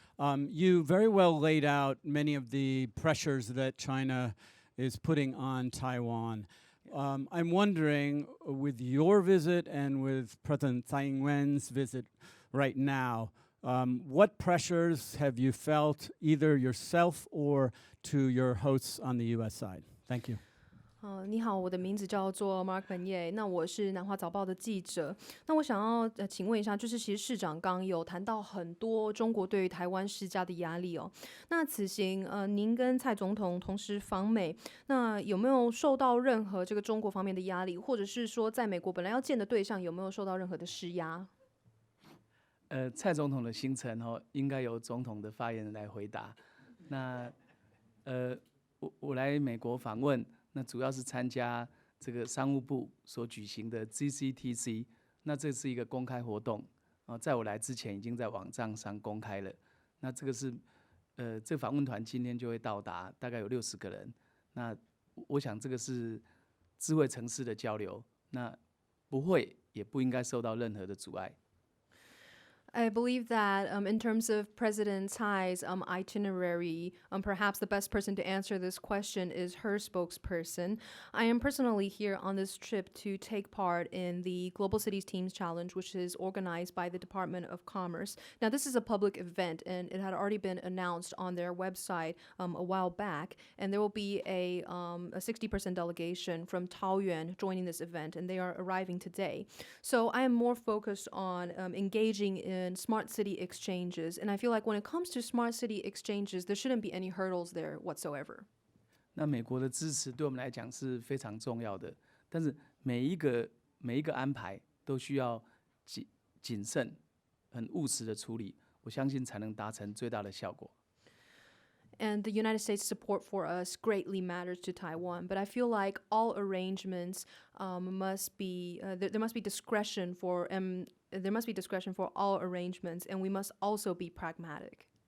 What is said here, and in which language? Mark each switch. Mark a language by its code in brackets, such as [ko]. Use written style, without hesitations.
[en] You very well laid out many of the pressures that China is putting on Taiwan. I'm wondering, with your visit and with President Tsai Ing-wen's visit right now, what pressures have you felt either yourself or to your hosts on the U.S. side? Thank you. [zh] 你好，我的名字叫做 Mark Magnier，那我是南华早报的记者。那我想要请问一下，就是其实市长刚有谈到很多中国对于台湾施加的压力哦。那此行您跟蔡总统同时访美，那有没有受到任何这个中国方面的压力，或者是说在美国本来要见的对象有没有受到任何的施压？蔡总统的行程应该由总统的发言人来回答。那我来美国访问。那主要是参加这个商务部所举行的 GCTC， 那这是一个公开活动在我来之前已经在网站上公开了。那这个是这个访问团今天就会到达，大概有60个人。那我想这个是智慧城市的交流，那不会也不应该受到任何的阻碍。 [en] I believe that in terms of President Tsai's itinerary, perhaps the best person to answer this question is her spokesperson. I am personally here on this trip to take part in the Global Cities Teams Challenge, which is organized by the Department of Commerce. Now, this is a public event, and it had already been announced on their website a while back, and there will be a 60% delegation from Taoyuan joining this event, and they are arriving today. So I am more focused on engaging in smart city exchanges. And I feel like when it comes to smart city exchanges, there shouldn't be any hurdles there whatsoever. [zh] 那美国的支持对我们来讲是非常重要的，但是每一个安排都需要谨慎、很务实的处理，我相信才能达成最大的效果。 [en] And the United States' support for us greatly matters to Taiwan. But I feel like all arrangements must be there must be discretion for all arrangements, and we must also be pragmatic.